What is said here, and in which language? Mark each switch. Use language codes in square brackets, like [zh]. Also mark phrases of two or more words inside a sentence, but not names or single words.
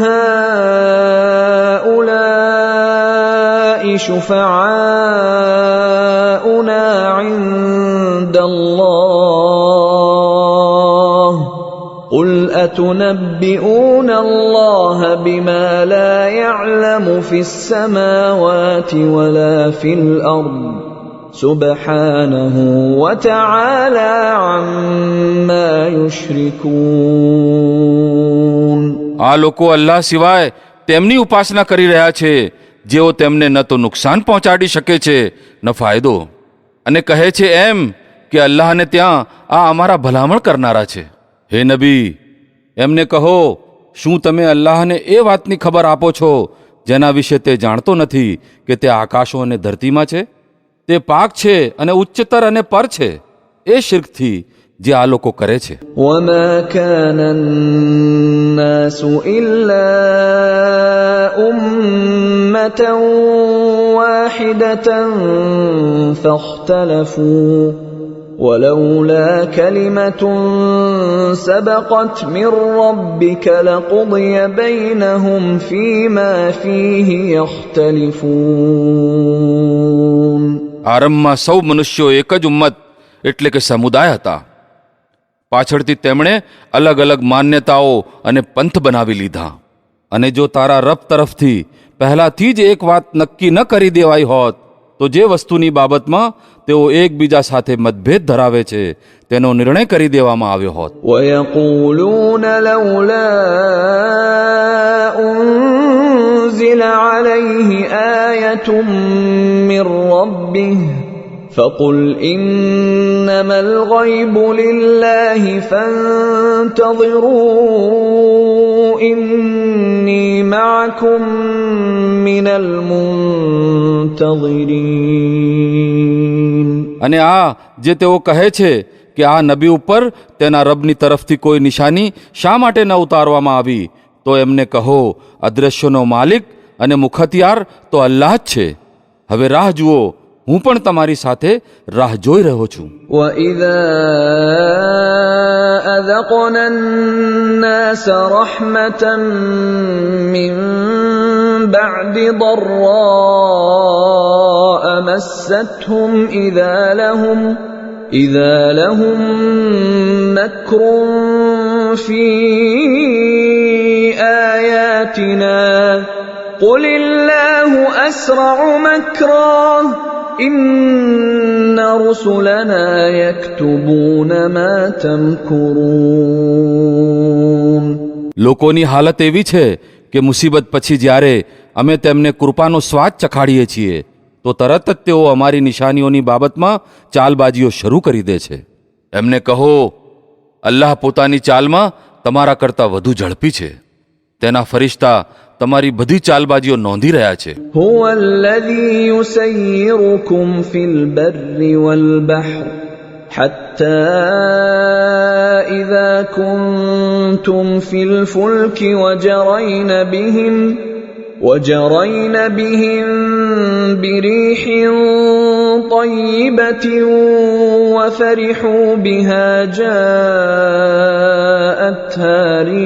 [ar] هَؤُلَاءِ شُفَعَاؤُنَا عِندَ اللَّهِ قُلْ أَتُنَبِّئُونَ اللَّهَ بِمَا لَا يَعْلَمُ فِي السَّمَاوَاتِ وَلَا فِي الْأَرْضِ سُبْحَانَهُ وَتَعَالَى عَمَّا يُشْرِكُونَ. [gu] આ લોકો અલ્લાહ સિવાય તેમની ઉપાસના કરી રહ્યા છે જેઓ તેમને ન તો નુકસાન પહોંચાડી શકે છે ન ફાયદો, અને કહે છે એમ કે અલ્લાહને ત્યાં આ અમારા ભલામણ કરનારા છે. હે નબી, એમને કહો, શું તમે અલ્લાહને એ વાતની ખબર આપો છો જેના વિશે તે જાણતો નથી કે તે આકાશો અને ધરતીમાં છે? તે પાક છે અને ઉચ્ચતર અને પર છે એ શિર્કથી જે આ લોકો કરે છે. [ar] وَمَا كَانَ النَّاسُ إِلَّا أُمَّةً وَاحِدَةً فَاخْتَلَفُوا وَلَوْلَا كَلِمَةٌ سَبَقَتْ مِنْ رَبِّكَ لَقُضِيَ بَيْنَهُمْ فِيمَا فِيهِ يَخْتَلِفُونَ. [gu] આરંભમાં સૌ મનુષ્યો એક જ ઉમ્મત એટલે કે સમુદાય હતા. પાછળથી તેમણે અલગ અલગ માન્યતાઓ અને પંથ બનાવી લીધા. અને જો તારા રબ તરફથી પહેલાથી જ એક વાત નક્કી ન કરી દેવાઈ હોત તો જે વસ્તુની બાબતમાં તેઓ એકબીજા સાથે મતભેદ ધરાવે છે તેનો નિર્ણય કરી દેવામાં આવ્યો હોત. [ar] وَيَقُولُونَ لَوْلَا أنزل عليه آية من ربه فقل إنما الغيب لله فانتظروا إني معكم من المنتظرين. [gu] અને આ જે તેઓ કહે છે કે આ નબી ઉપર તેના રબની તરફથી કોઈ નિશાની શા માટે ન ઉતારવામાં આવી, તો એમને કહો, અદ્રશ્યનો માલિક અને મુખતિયાર તો અલ્લાહ જ છે. હવે રાહ જુઓ, હું પણ તમારી સાથે રાહ જોઈ રહ્યો છું. [ar] وَإِذَا أَذَقْنَا النَّاسَ رَحْمَةً مِّن بَعْدِ ضَرَّاءَ مَسَّتْهُمْ إِذَا لَهُم مَّكْرٌ فِي آيَاتِنَا قُلِ اللَّهُ أَسْرَعُ مَكْرًا إِنَّ رُسُلَنَا يَكْتُبُونَ مَا تَمْكُرُونَ. [gu] લોકોની હાલત એવી છે કે મુસીબત પછી જ્યારે અમે તેમને કૃપાનો સ્વાદ ચખાડીએ છીએ તો તરત જ તેઓ અમારી નિશાનીઓની બાબતમાં ચાલબાજીઓ શરૂ કરી દે છે. એમને કહો, અલ્લાહ પોતાની ચાલમાં તમારા કરતાં વધુ ઝડપી છે. તેના ફરિશ્તા તમારી બધી ચાલબાજીઓ નોંધી રહ્યા છે. [ar] هُوَ الَّذِي يُسَيِّرُكُمْ فِي الْبَرِّ وَالْبَحْرِ حَتَّى إِذَا كُنتُمْ فِي الْفُلْكِ وجرين بهم بريح طيبة وفرحوا بها جاءتها